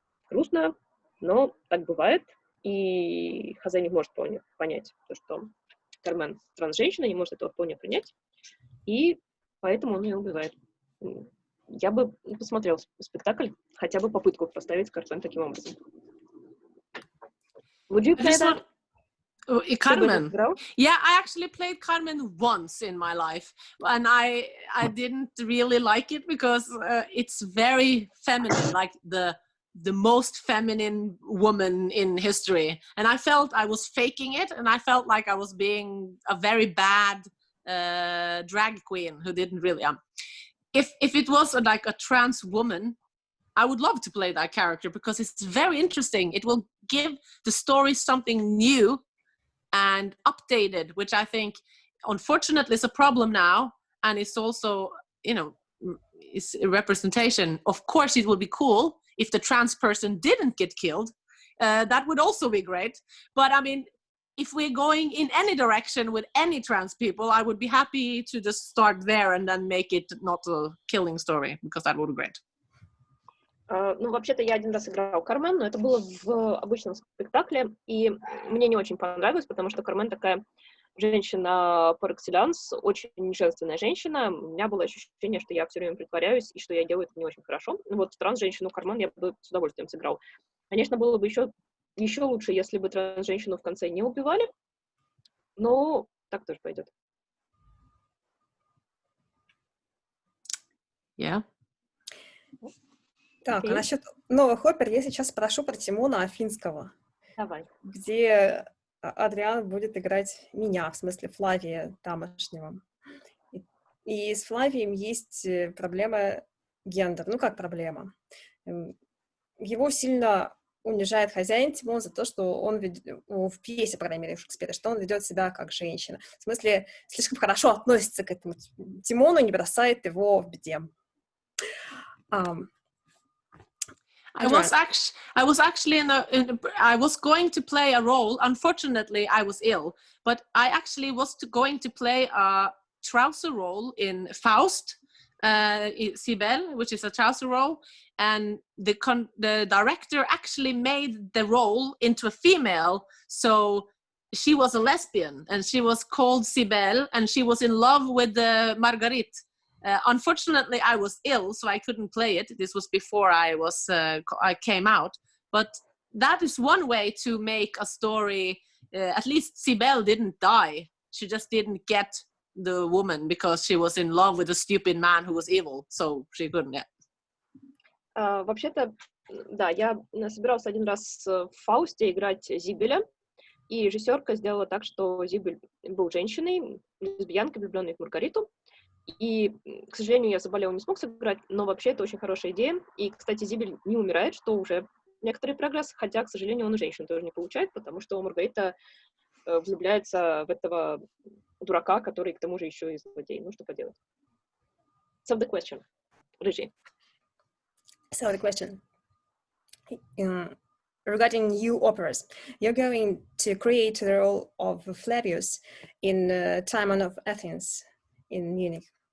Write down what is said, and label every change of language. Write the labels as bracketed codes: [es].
[ru] Грустно, но так бывает. И Хозе не может понять, что Кармен транс-женщина, не может этого вполне принять, и поэтому он ее убивает. Я бы посмотрел спектакль, хотя бы попытку поставить Кармен таким образом. [en] Would you play that? Carmen. Yeah, I actually played Carmen once in my life, and I didn't really like it because it's very feminine, like the most feminine woman in history, and I felt I was faking it, and I felt like I was being a very bad drag queen who didn't really if it was like a trans woman, I would love to play that character because it's very interesting. It will give the story something new and updated, which I think unfortunately is a problem now, and it's also, you know, it's a representation. Of course it would be cool if the trans person didn't get killed. That would also be great. But I mean, if we're going in any direction with any trans people, I would be happy to just start there and then make it not a killing story, because that would be great. [ru] Ну, вообще-то я один раз играла Кармен, но это было в обычном спектакле, и мне не очень понравилось, потому что Кармен такая женщина par excellence, очень женственная женщина. У меня было ощущение, что я все время притворяюсь, и что я делаю это не очень хорошо. Вот транс-женщину Кармен я бы с удовольствием сыграл. Конечно, было бы еще лучше, если бы транс-женщину в конце не убивали, но так тоже пойдет. [en] Yeah. [ru] Так, а Окей. насчет новых опер я сейчас спрошу про Тимона Афинского, Давай. где Адриан будет играть меня, в смысле Флавия тамошнего. И с Флавием есть проблема гендер. Ну, как проблема? Его сильно унижает хозяин Тимон за то, что он в пьесе, по крайней мере, Шекспира, что он ведет себя как женщина. В смысле, слишком хорошо относится к этому Тимону, не бросает его в беде. [en] I was actually I was going to play a role. Unfortunately, I was ill, but I actually was going to play a trouser role in Faust, Cybele, which is a trouser role, and the director actually made the role into a female, so she was a lesbian, and she was called Cybele, and she was in love with Marguerite. Unfortunately, I was ill, so I couldn't play it. This was before I came out. But that is one way to make a story. At least Cybele didn't die. She just didn't get the woman because she was in love with a stupid man who was evil, so she couldn't get. [ru] Вообще-то, да, я собиралась один раз в Фаусте играть Зибеля, и режиссерка сделала так, что Зибель был женщиной, лесбиянкой, влюбленной в Маргариту. И, к сожалению, я заболела, не смог сыграть, но вообще это очень хорошая идея. И, кстати, Зибель не умирает, что уже некоторый прогресс, хотя, к сожалению, он и женщину тоже не получает, потому что Маргарита влюбляется в этого дурака, который к тому же еще и злодей. Ну, что поделать. [en] So the question, Рыжий. So the question, regarding new operas, you're going to create the role of Flavius in Timon of Athens in Munich.